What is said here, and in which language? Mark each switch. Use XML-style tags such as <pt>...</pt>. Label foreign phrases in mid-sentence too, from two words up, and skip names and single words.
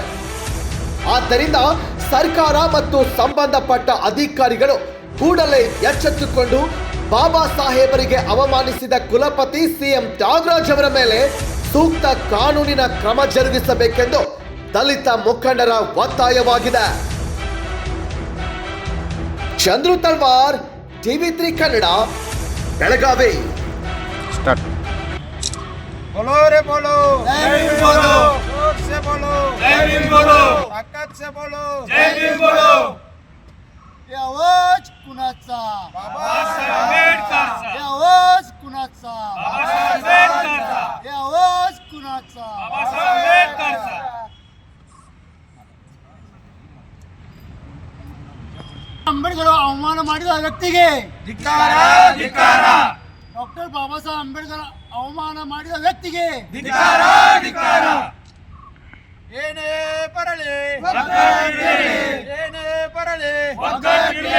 <kn>ಆದ್ದರಿಂದ ಸರ್ಕಾರ ಮತ್ತು ಸಂಬಂಧಪಟ್ಟ ಅಧಿಕಾರಿಗಳು ಕೂಡಲೇ ಎಚ್ಚೆತ್ತುಕೊಂಡು ಬಾಬಾ ಸಾಹೇಬರಿಗೆ ಅವಮಾನಿಸಿದ ಕುಲಪತಿ ಸಿ.ಎಂ. ತ್ಯಾಗರಾಜ್ ಅವರ ಮೇಲೆ ಸೂಕ್ತ ಕಾನೂನಿನ ಕ್ರಮ ಜರುಗಿಸಬೇಕೆಂದು ದಲಿತ ಮುಖಂಡರ ಒತ್ತಾಯವಾಗಿದೆ. ಚಂದ್ರು ತಲ್ವಾರ್, ಟಿವಿ3 ಕನ್ನಡ, ಬೆಳಗಾವಿ.</kn> <hi>बोलो रे बोलो, जय भीम बोलो, जोर से बोलो, जय भीम बोलो, ताकत से बोलो, जय भीम बोलो.</hi> <mr>ये आवाज कुणाचा? बाबासाहेब आंबेडकरचा. ये आवाज कुणाचा? बाबासाहेब आंबेडकरचा. ये आवाज कुणाचा? बाबासाहेब आंबेडकरचा.</mr> <kn>ಅಂಬೇಡ್ಕರ್ ಅವಮಾನ ಮಾಡಿದ ವ್ಯಕ್ತಿಗೆ ಧಿಕ್ಕಾರ, ಧಿಕ್ಕಾರ. ಡಾಕ್ಟರ್ ಬಾಬಾ ಸಾಹೇಬ್ ಅಂಬೇಡ್ಕರ್ ಅವಮಾನ ಮಾಡಿದ ವ್ಯಕ್ತಿಗೆ ಧಿಕ್ಕಾರ, ಧಿಕ್ಕಾರ. ಏನೇ ಬರಲಿ ಒಗ್ಗಟ್ಟಿರಲಿ, ಏನೇ ಬರಲಿ ಒಗ್ಗಟ್ಟಿರಲಿ.</kn>